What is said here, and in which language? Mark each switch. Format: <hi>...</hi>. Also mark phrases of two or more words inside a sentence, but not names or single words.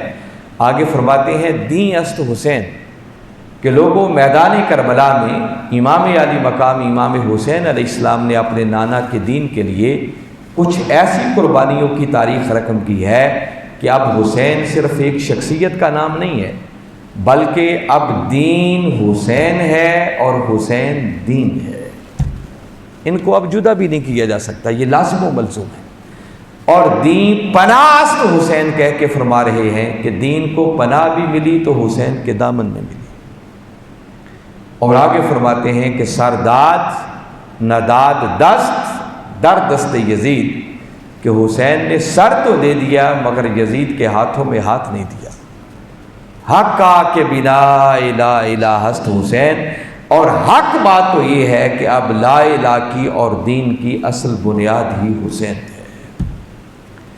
<ur>آگے فرماتے ہیں</ur> <fa>دین است حسین،</fa> <ur>کہ لوگوں میدان کربلا میں امام علی مقام امام حسین علیہ السلام نے اپنے نانا کے دین کے لیے کچھ ایسی قربانیوں کی تاریخ رقم کی ہے کہ اب حسین صرف ایک شخصیت کا نام نہیں ہے بلکہ اب دین حسین ہے اور حسین دین ہے، ان کو اب جدا بھی نہیں کیا جا سکتا، یہ لازم و ملزوم ہے۔ اور</ur> <fa>دین پناہ است حسین</fa> <ur>کہہ کے فرما رہے ہیں کہ دین کو پناہ بھی ملی تو حسین کے دامن میں ملی، اور آگے فرماتے ہیں کہ</ur> <fa>سرداد نداد دست در دست یزید،</fa> <ur>کہ حسین نے سر تو دے دیا مگر یزید کے ہاتھوں میں ہاتھ نہیں دیا۔</ur> <fa>حقا کے بنا لا الہ است حسین،</fa> <ur>اور حق بات تو یہ ہے کہ اب لا الہ کی اور دین کی اصل بنیاد ہی حسین ہے۔</ur>